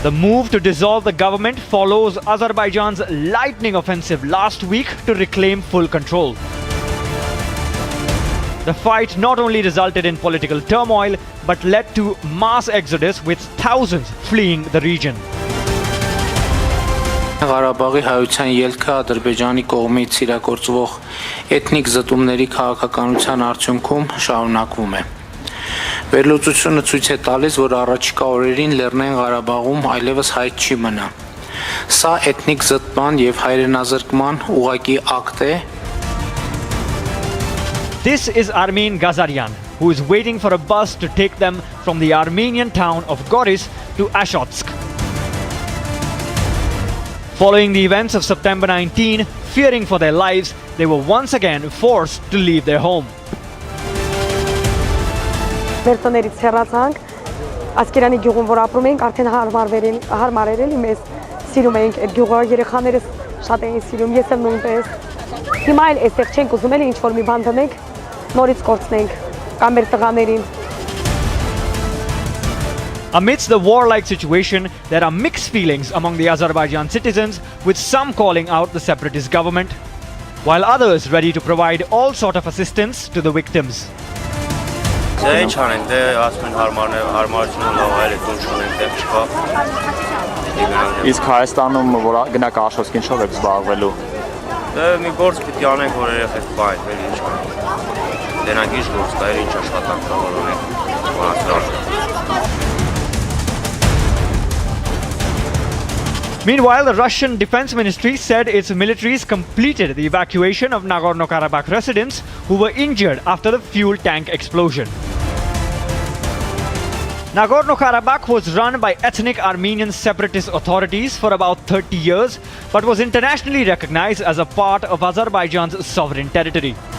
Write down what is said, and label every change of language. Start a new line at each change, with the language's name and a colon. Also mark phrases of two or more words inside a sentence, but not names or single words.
English: The move to dissolve the government follows Azerbaijan's lightning offensive last week to reclaim full control. The fight not only resulted in political turmoil but led to mass exodus with thousands fleeing the region.
Armenian: Ղարաբաղի հայության ելքը Ադրբեջանի կողմից իրագործվող էթնիկ զտումների քաղաքականության արդյունքում շարունակվում է։ Վերլուծությունը ցույց է տալիս, որ առաջիկա օրերին Լեռնային Ղարաբաղում այլևս հայտ չի մնա։ Սա էթնիկ զտման եւ հայրենազրկման ուղղակի ակտ է։
English: This is Armin Gazaryan, who is waiting for a bus to take them from the Armenian town of Goris to Ashotsk. Following the events of September 19, fearing for their lives, they were once again forced to leave their home.
Armenian: Վերցներից հեռացանք, Ասկերանի գյուղում որ ապրում ենք, արդեն հարմար էր էլի մեզ, սիրում էինք այդ գյուղը, երեխաներս շատ էին սիրում, ես էլ նույնպես։ Հիմա էլ այստեղ չենք ուզում էլի ինչ-որ մի բան դնենք, նորից կորցնենք, կամ մեր տղաներին։
English: Amidst the warlike situation, there are mixed feelings among the Azerbaijan citizens, with some calling out the separatist government, while others ready to provide all sort of assistance to the victims.
Armenian: Իսկ Հայաստանում որ գնաք Աշոտսկ ինչով եք զբաղվելու։ Մի գործ պիտի անենք, որ երեխեք պահենք, էլի ինչ կա։ Դենանք ինչ գործ կա, ինչ աշխատանք կա, որ ունենք։
English: Meanwhile, the Russian Defense Ministry said its militaries completed the evacuation of Nagorno-Karabakh residents who were injured after the fuel tank explosion. Nagorno-Karabakh was run by ethnic Armenian separatist authorities for about 30 years, but was internationally recognized as a part of Azerbaijan's sovereign territory.